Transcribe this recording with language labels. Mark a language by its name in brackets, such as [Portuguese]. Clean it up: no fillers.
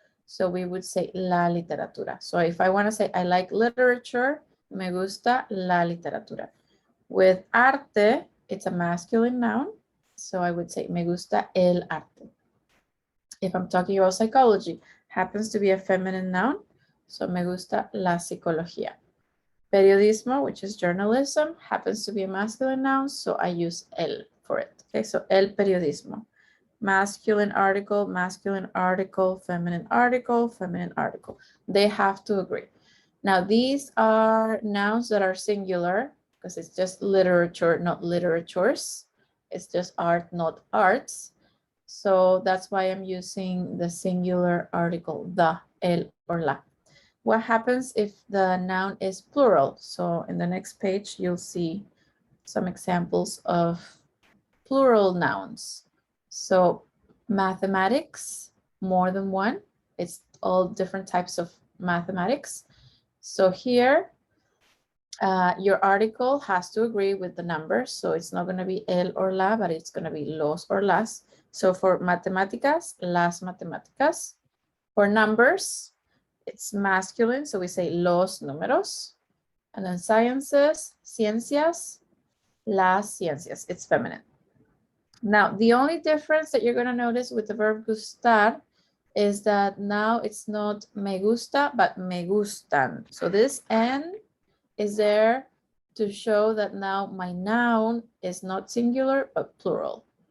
[English] So we would say la literatura. So if I want to say I like literature, [Spanish] me gusta la literatura. [English] With arte, it's a masculine noun. So I would say [Spanish] me gusta el arte. [English] If I'm talking about psychology, happens to be a feminine noun. [Spanish] So me gusta la psicología. [English] Periodismo, which is journalism, happens to be a masculine noun. So I use el for it. Okay, so [Spanish] el periodismo. [English] Masculine article, feminine article, feminine article. They have to agree. Now, these are nouns that are singular because it's just literature, not literatures. It's just art, not arts. So that's why I'm using the singular article, the, el, or la. What happens if the noun is plural? So in the next page, you'll see some examples of plural nouns. So mathematics, more than one. It's all different types of mathematics. So here, your article has to agree with the numbers. So it's not going to be el or la, but it's going to be los or las. So for matemáticas, [Spanish] las matemáticas. [English] For numbers, it's masculine. So we say [Spanish] los números. [English] And then sciences, [Spanish] ciencias, las ciencias. [English] It's feminine. Now, the only difference that you're going to notice with the verb gustar is that now it's not me gusta, but [Spanish] me gustan. [English] So this N is there to show that now my noun is not singular, but plural.